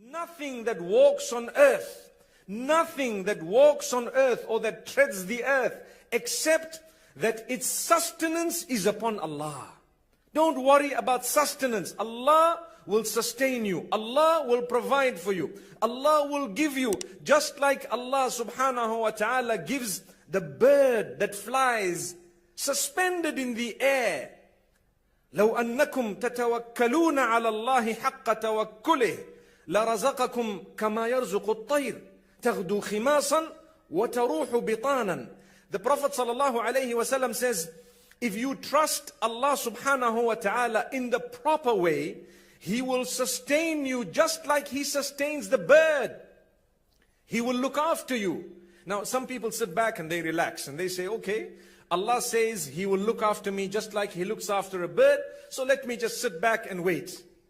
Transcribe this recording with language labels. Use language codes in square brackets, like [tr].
[en] nothing that walks on earth, nothing that walks on earth or that treads the earth, except that its sustenance is upon Allah. Don't worry about sustenance. Allah will sustain you. Allah will provide for you. Allah will give you, just like Allah subhanahu wa ta'ala gives the bird that flies suspended in the air. [ar] لو أنكم تتوكلون على الله حق توكله لرزقكم كما يرزق الطير تغدو خماصا وتروح بطانا. [en] The Prophet sallallahu alayhi wasallam says, if you trust Allah subhanahu wa ta'ala in the proper way, He will sustain you just like He sustains the bird. He will look after you. Now some people sit back and they relax and they say, okay, Allah says He will look after me just like He looks after a bird, so let me just sit back and wait.